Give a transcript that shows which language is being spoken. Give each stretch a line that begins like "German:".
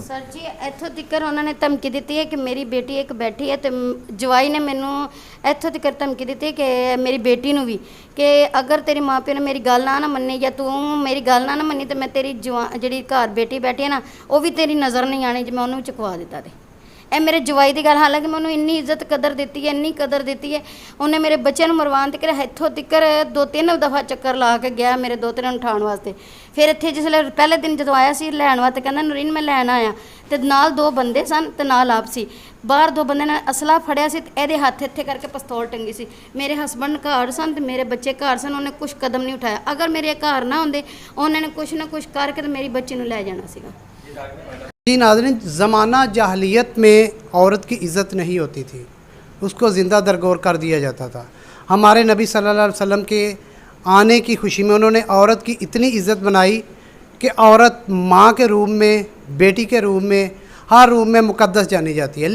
Punjabi: Sir जी इत्थों तक उन्होंने धमकी दी है कि मेरी बेटी एक बैठी है, तो जवाई ने मैनू इत्थों तक धमकी दी कि मेरी बेटी नू भी कि अगर तेरे माँ प्यो ने मेरी गल ना मन्नी या तू मेरी गल ना मन्नी तो मैं तेरी जी घर बेटी बैठी है ना वो भी तेरी नज़र नहीं आनी, जो मैं उन्होंने चुकवा दिता। ਇਹ ਮੇਰੇ ਜਵਾਈ ਦੀ ਗੱਲ, ਹਾਲਾਂਕਿ ਮੈਂ ਉਹਨੂੰ ਇੰਨੀ ਇੱਜ਼ਤ ਕਦਰ ਦਿੱਤੀ ਹੈ, ਇੰਨੀ ਕਦਰ ਦਿੱਤੀ ਹੈ, ਉਹਨੇ ਮੇਰੇ ਬੱਚਿਆਂ ਨੂੰ ਮਰਵਾਉਣ ਤੱਕ ਇੱਥੋਂ ਤੱਕ 2-3 ਦਫਾ ਚੱਕਰ ਲਾ ਕੇ ਗਿਆ ਮੇਰੇ ਦੋਤਰੇ ਨੂੰ ਉਠਾਉਣ ਵਾਸਤੇ। ਫਿਰ ਇੱਥੇ ਜਿਸਲੇ ਪਹਿਲੇ ਦਿਨ ਜਦੋਂ ਆਇਆ ਸੀ ਲੈਣ ਵਾਸਤੇ ਕਹਿੰਦਾ ਨਰੀਨ ਮੈਂ ਲੈਣ ਆਇਆ, ਤੇ ਨਾਲ ਦੋ ਬੰਦੇ ਸਨ ਤੇ ਨਾਲ ਆਪ ਸੀ। ਬਾਹਰ ਦੋ ਬੰਦੇ ਨੇ ਅਸਲਾ ਫੜਿਆ ਸੀ ਤੇ ਇਹਦੇ ਹੱਥ ਇੱਥੇ ਕਰਕੇ ਪਿਸਤੌਲ ਟੰਗੀ ਸੀ। ਮੇਰੇ ਹਸਬੰਡ ਘਰ ਸਨ ਤੇ ਮੇਰੇ ਬੱਚੇ ਘਰ ਸਨ। ਉਹਨੇ ਕੁਝ ਕਦਮ ਨਹੀਂ ਉਠਾਇਆ। ਅਗਰ ਮੇਰੇ ਘਰ ਨਾ ਹੁੰਦੇ ਉਹਨਾਂ ਨੇ ਕੁਝ ਨਾ ਕੁਝ ਕਰਕੇ ਤੇ ਮੇਰੀ ਬੱਚੀ ਨੂੰ ਲੈ जाना ਸੀਗਾ।
Hindi: जी नाज़रीन, ज़माना जाहलियत में औरत की इज़्ज़त नहीं होती थी, उसको ज़िंदा दरगोर कर दिया जाता था। हमारे नबी सल्लल्लाहु अलैहि वसल्लम के आने की खुशी में उन्होंने औरत की इतनी इज़्ज़त बनाई कि औरत माँ के रूप में, बेटी के रूप में, हर रूप में मुक़द्दस जानी जाती है।